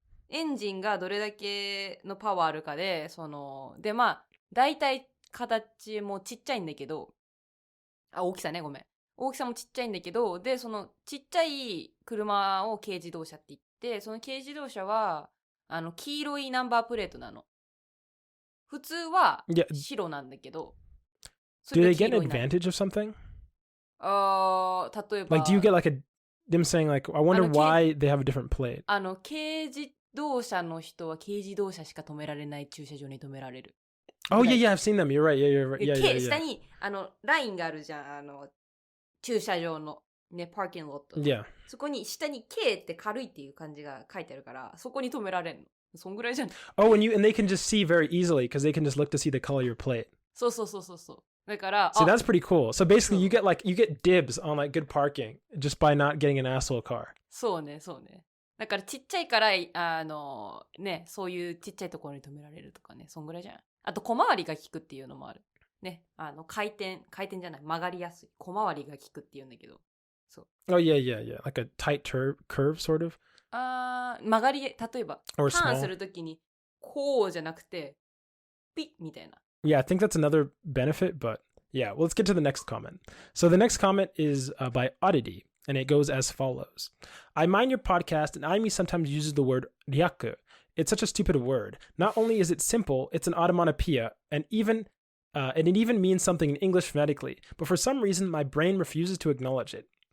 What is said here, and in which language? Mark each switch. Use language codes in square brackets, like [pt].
[ja] エンジンがどれだけのパワーあるかで、で、まあ、大体形もちっちゃいんだけど、大きさね、ごめん。大きさもちっちゃいんだけど、で、そのちっちゃい車を軽自動車って言って、その軽自動車は、黄色いナンバープレートなの。普通は白なんだけど。 [en] Do they get an advantage of something? [ja] 例えば。 [en] Like, do you get like them saying like, I wonder why they have a different plate? [ja] 軽自動車の人は軽自動車しか止められない駐車場に止められる。 [en] Oh yeah, I've seen them. You're right. Yeah. [ja] 下にラインがあるじゃん。駐車場のね、パーキングロット。 [en] Yeah. [ja] そこに下に K って軽いっていう感じが書いてあるから、そこに止められるの。そんぐらいじゃん。 [en] Oh, and they can just see very easily because they can just look to see the color of your plate. [ja] そう。だから、 [en] So that's pretty cool. So basically, you get dibs on like good parking just by not getting an asshole car. [ja] そうね。だからちっちゃいからね、そういうちっちゃいところに止められるとかね、そんぐらいじゃない。あと小回りが効くっていうのもある。ね、回転じゃない、曲がりやすい。小回りが効くっていうんだけど。そう。 [en] Oh yeah. Like a tight curve sort of. [ja] 曲がり、例えばターンするときにこうじゃなくてピッみたいな。 [en] Yeah, I think that's another benefit, but yeah, well, let's get to the next comment. So the next comment is by Oddity, and it goes as follows. I mind your podcast, and Aimi sometimes uses the word ryaku. It's such a stupid word. Not only is it simple, it's an onomatopoeia, and it even means something in English phonetically, but for some reason, my brain refuses to acknowledge it.